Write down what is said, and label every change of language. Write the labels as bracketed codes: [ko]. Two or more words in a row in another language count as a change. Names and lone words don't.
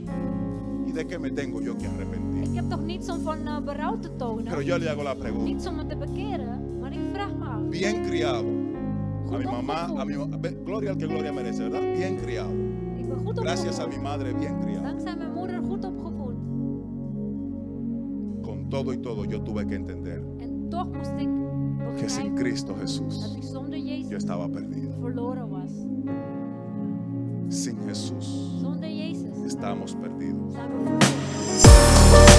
[es] ¿y de qué me tengo yo que arrepentir? [nl] ik heb toch niets om van berouw te tonen. [es] Pero yo le hago la pregunta, [nl] Niets om me te bekeren. Maar ik vraag me af. [es] bien criado, a [nl] Goed [es] mi mamá, [nl] opgevoed. [es] gloria al que gloria merece, ¿verdad? Bien criado. [nl] Ik ben goed [es] Gracias a [nl] opgevoed. [es] mi madre, bien criado. [nl] Dankzij mijn moeder goed opgevoed. [es] Con todo y todo yo tuve que entender [nl] En toch moest ik [es] que sin [nl] begrijpen [es] Cristo [nl] dat [es] Jesús [nl] ik zonder [es] yo [nl] Jezus [es] estaba perdido. [nl] verloren was. [es] Sin Jesús [nl] Zonder Jezus [es] estamos perdidos. [nl] zijn we verloren.